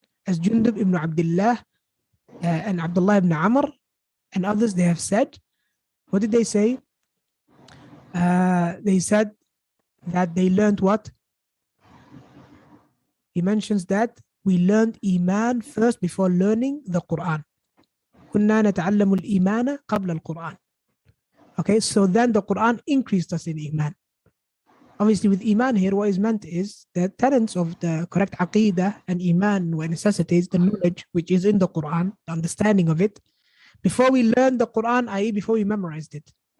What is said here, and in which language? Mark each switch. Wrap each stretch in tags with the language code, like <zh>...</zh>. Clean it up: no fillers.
<en>As Jundub ibn Abdullah and Abdullah ibn Amr and others, they have said, what did they say? They said that they learned what? He mentions that we learned iman first before learning the Quran.</en> <ar>كنا نتعلم الإيمان قبل القرآن.</ar> <en>Okay, so then the Quran increased us in iman. Obviously, with iman here, what is meant is the tenets of the correct aqidah and iman, where necessitates the knowledge which is in the Quran, the understanding of it, before we learned the Quran, i.e., before we memorized it.</en>